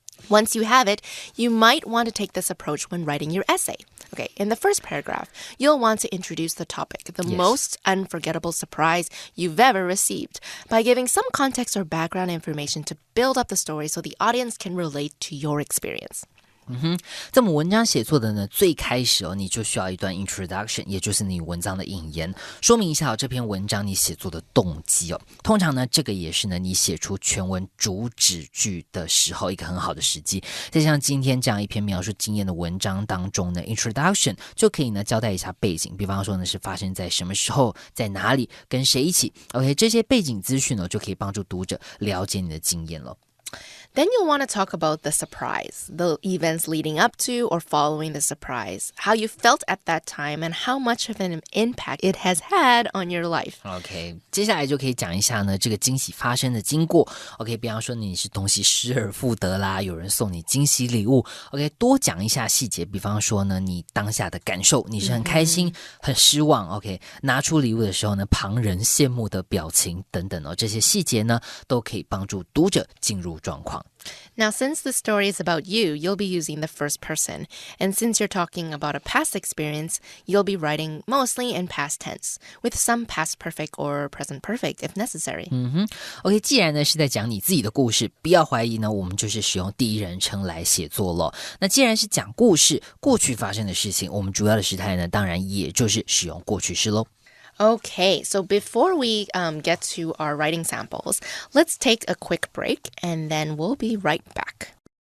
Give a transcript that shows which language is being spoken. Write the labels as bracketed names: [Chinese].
[English] Once you have it, you might want to take this approach when writing your essay. Okay, in the first paragraph, you'll want to introduce the topic, the most unforgettable surprise you've ever received, by giving some context or background information to build up the story so the audience can relate to your experience. [Chinese] 这么文章写作的呢，最开始你就需要一段 introduction， 也就是你文章的引言，说明一下这篇文章你写作的动机哦。通常呢，这个也是呢你写出全文主旨句的时候一个很好的时机。在像今天这样一篇描述经验的文章当中呢 ，introduction 就可以呢交代一下背景，比方说呢是发生在什么时候，在哪里，跟谁一起。 OK， 这些背景资讯呢就可以帮助读者了解你的经验了。 [English] Then you'll want to talk about the surprise, the events leading up to or following the surprise, how you felt at that time, and how much of an impact it has had on your life. [Chinese] OK， 接下来就可以讲一下呢这个惊喜发生的经过。 OK， 比方说你是东西失而复得啦，有人送你惊喜礼物。 OK， 多讲一下细节，比方说呢你当下的感受，你是很开心、很失望。 OK， 拿出礼物的时候呢，旁人羡慕的表情等等哦，这些细节呢都可以帮助读者进入状况。 [English] Now, since the story is about you, you'll be using the first person. And since you're talking about a past experience, you'll be writing mostly in past tense, with some past perfect or present perfect if necessary. [Chinese] OK， 既然呢是在讲你自己的故事，不要怀疑呢，我们就是使用第一人称来写作了。那既然是讲故事，过去发生的事情，我们主要的时态呢，当然也就是使用过去式咯。 [English] Okay, so before we get to our writing samples, let's take a quick break and then we'll be right back.